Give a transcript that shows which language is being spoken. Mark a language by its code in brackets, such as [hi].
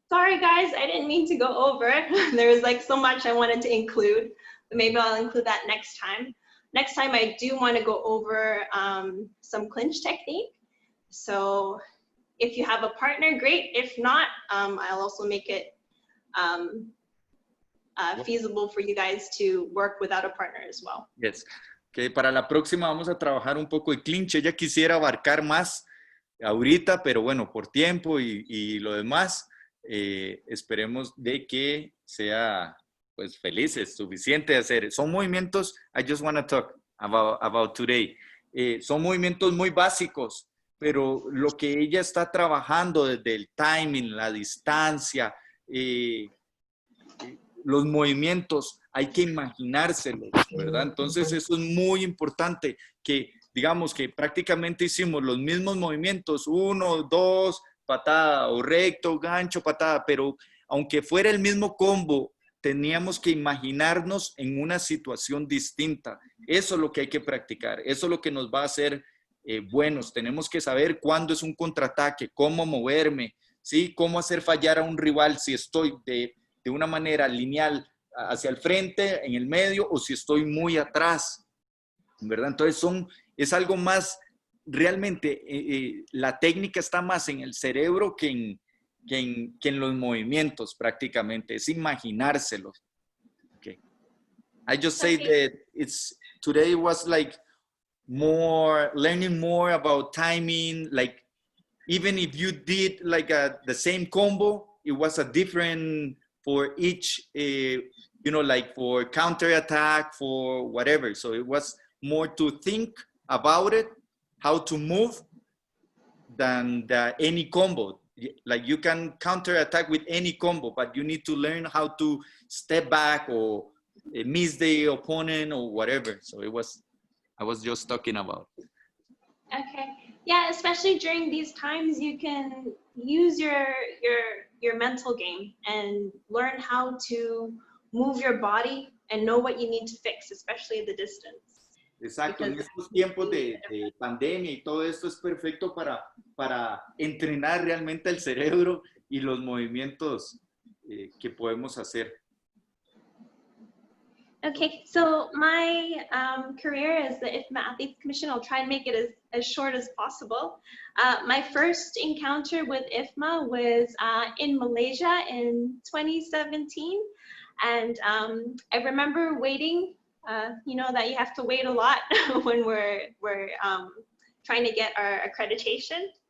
[en] Sorry, guys, I didn't mean to go over. There was like so much I wanted to include, but maybe I'll include that next time. Next time, I do want to go over some clinch technique. So if you have a partner, great. If not, I'll also make it feasible for you guys to work without a partner as well. Yes. [es] Okay, para la próxima vamos a trabajar un poco de clinch. Ella quisiera abarcar más ahorita, pero bueno, por tiempo y lo demás, esperemos de que sea pues felices, suficiente de hacer. Son movimientos, [en] I just want to talk about today. [es] Son movimientos muy básicos, pero lo que ella está trabajando desde el timing, la distancia, los movimientos, hay que imaginárselos, ¿verdad? Entonces eso es muy importante, que digamos que prácticamente hicimos los mismos movimientos, 1, 2, patada o recto, gancho, patada, pero aunque fuera el mismo combo, teníamos que imaginarnos en una situación distinta. Eso es lo que hay que practicar, eso es lo que nos va a hacer buenos. Tenemos que saber cuándo es un contraataque, cómo moverme, ¿sí? Cómo hacer fallar a un rival si estoy de una manera lineal hacia el frente, en el medio, o si estoy muy atrás, ¿verdad? Entonces es algo más, realmente la técnica está más en el cerebro que en los movimientos prácticamente, es imaginárselos. [en] Okay. I just say that today was like learning more about timing, like even if you did like the same combo, it was a different for each, like for counterattack, for whatever. So it was more to think about it, how to move, than any combo. Like you can counterattack with any combo, but you need to learn how to step back or miss the opponent or whatever. So I was just talking about. Okay. Yeah, especially during these times, you can use your mental game and learn how to move your body and know what you need to fix, especially at the distance. [es] Exacto, en estos tiempos de pandemia y todo esto es perfecto para entrenar realmente el cerebro y los movimientos que podemos hacer. [en] Okay, so my career as the IFMA Athletes Commission, I'll try and make it as short as possible. My first encounter with IFMA was in Malaysia in 2017. And I remember waiting, that you have to wait a lot when we're trying to get our accreditation.